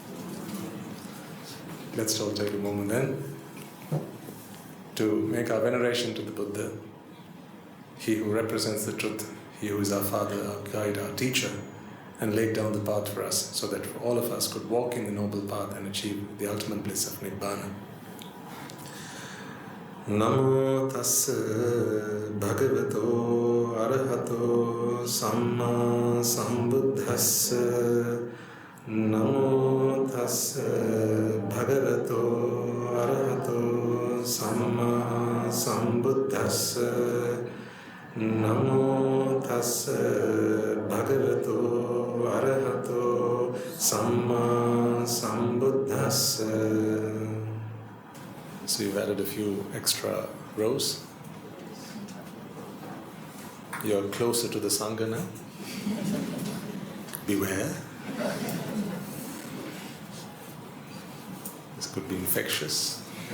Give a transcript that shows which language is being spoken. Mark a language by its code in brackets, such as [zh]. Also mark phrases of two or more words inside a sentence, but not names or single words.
[en] Let's all take a moment then to make our veneration to the Buddha, he who represents the truth, he who is our father, our guide, our teacher, and laid down the path for us so that all of us could walk in the noble path and achieve the ultimate bliss of Nibbāna. [pi] Namo tassa bhagavato arahato samma sambuddhassa. Namo tassa bhagavato arahato samma sambuddhassa. Namo tassa bhagavato arahato samma sambuddhassa. [en] So you've added a few extra rows. You're closer to the Sangha now. Beware. This could be infectious.